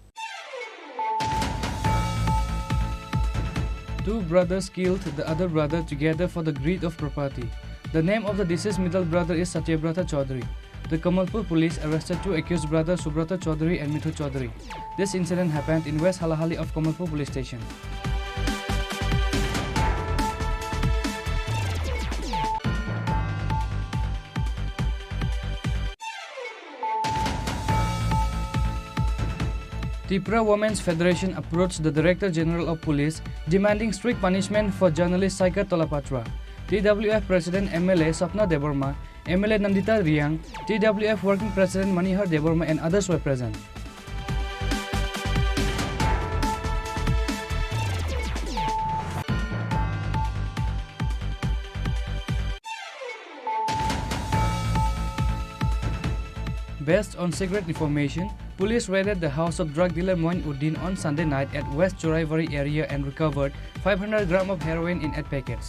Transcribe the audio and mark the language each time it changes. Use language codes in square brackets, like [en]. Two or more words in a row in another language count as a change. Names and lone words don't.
[en] Two brothers killed the other brother together for the greed of property. The name of the deceased middle brother is Satyabrata Chaudhary. The Kamalpur police arrested two accused brothers Subrata Chaudhary and Mithu Chaudhary. This incident happened in West Halahali of Kamalpur police station. Tripura Women's Federation approached the Director General of Police demanding strict punishment for journalist Saika Tolapatra. TWF President MLA Sapna Deborma, MLA Nandita Riang, TWF Working President Manihar Deborma and others were present. Based on secret information, police raided the house of drug dealer Moin Uddin on Sunday night at West Choraivari area and recovered 500 grams of heroin in 8 packets.